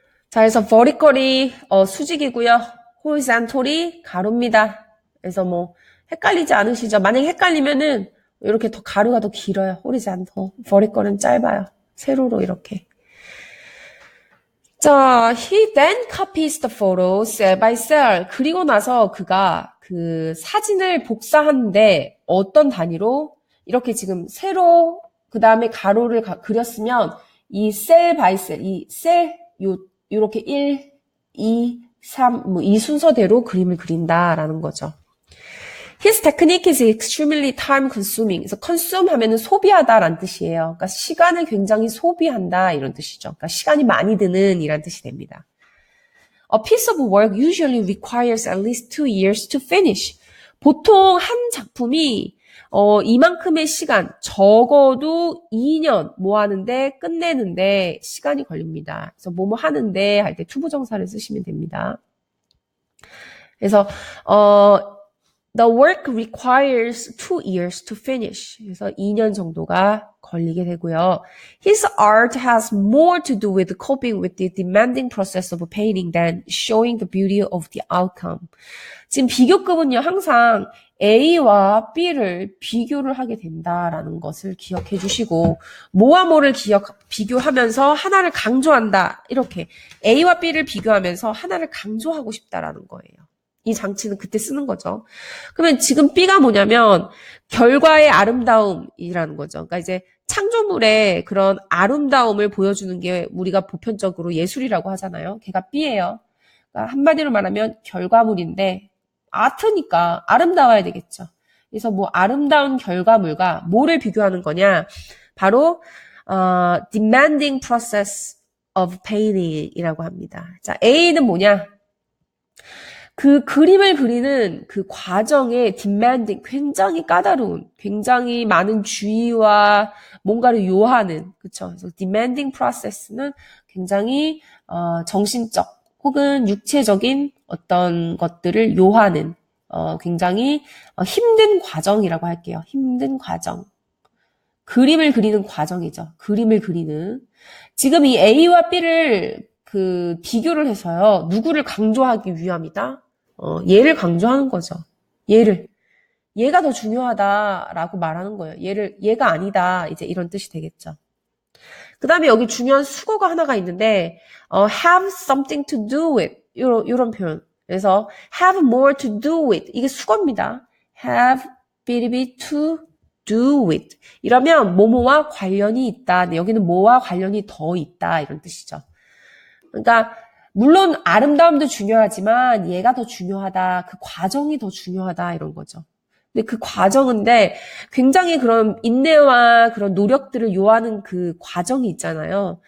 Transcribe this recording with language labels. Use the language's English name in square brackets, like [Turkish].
[Korean] 자, 그래서 vertical이 수직이고요. horizontal이 가로입니다. 그래서 헷갈리지 않으시죠? 만약에 헷갈리면은 이렇게 더 가로가 더 길어요. horizontal. vertical은 짧아요. 세로로 이렇게. 자, [English] he then copies the photo cell by cell. [Korean] 그리고 나서 그가 그 사진을 복사하는데 어떤 단위로 이렇게 지금 세로 그 다음에 가로를 그렸으면 이 셀 바이 셀, 이 셀 요렇게 1, 2, 3 이 순서대로 그림을 그린다라는 거죠. [English] His technique is extremely time consuming. [Korean] 그래서 consume 하면은 소비하다라는 뜻이에요. 그러니까 시간을 굉장히 소비한다 이런 뜻이죠. 그러니까 시간이 많이 드는 이란 뜻이 됩니다. [English] A piece of work usually requires at least 2 years to finish. [Korean] 보통 한 작품이 이만큼의 시간, 적어도 2년 하는데 끝내는데 시간이 걸립니다. 그래서 뭐뭐 하는데 할 때 투부정사를 쓰시면 됩니다. 그래서 [English] The work requires 2 years to finish. [Korean] 그래서 2년 정도가 걸리게 되고요. [English] His art has more to do with coping with the demanding process of painting than showing the beauty of the outcome. [Korean] 지금 비교급은요, 항상 A와 B를 비교를 하게 된다라는 것을 기억해 주시고, 뭐와 뭐를 비교하면서 하나를 강조한다. 이렇게 A와 B를 비교하면서 하나를 강조하고 싶다라는 거예요. 이 장치는 그때 쓰는 거죠. 그러면 지금 B가 뭐냐면 결과의 아름다움이라는 거죠. 그러니까 이제 창조물의 그런 아름다움을 보여주는 게 우리가 보편적으로 예술이라고 하잖아요. 걔가 B예요. 그러니까 한마디로 말하면 결과물인데 아트니까 아름다워야 되겠죠. 그래서 뭐 아름다운 결과물과 뭐를 비교하는 거냐? 바로 [English] demanding process of painting [Korean] 이라고 합니다. 자, A는 뭐냐? 그 그림을 그리는 그 과정에 demanding, 굉장히 까다로운, 굉장히 많은 주의와 뭔가를 요하는, 그쵸? 그래서 [English] demanding process [Korean] 는 굉장히 정신적 혹은 육체적인 어떤 것들을 요하는 굉장히 힘든 과정이라고 할게요. 힘든 과정. 그림을 그리는 과정이죠. 그림을 그리는. 지금 이 A와 B를 그 비교를 해서요. 누구를 강조하기 위함이다? 얘를 강조하는 거죠. 얘가 더 중요하다라고 말하는 거예요. 얘가 아니다. 이제 이런 뜻이 되겠죠. 그 다음에 여기 중요한 수거가 하나가 있는데, [English] have something to do with. [Korean] 요런 표현. 그래서 [English] have more to do with. [Korean] 이게 수거입니다. [English] have to do with. [Korean] 이러면 뭐뭐와 관련이 있다. 근데 여기는 뭐와 관련이 더 있다. 이런 뜻이죠. 그러니까 물론 아름다움도 중요하지만 얘가 더 중요하다. 그 과정이 더 중요하다. 이런 거죠. 근데 그 과정인데 굉장히 그런 인내와 그런 노력들을 요하는 그 과정이 있잖아요.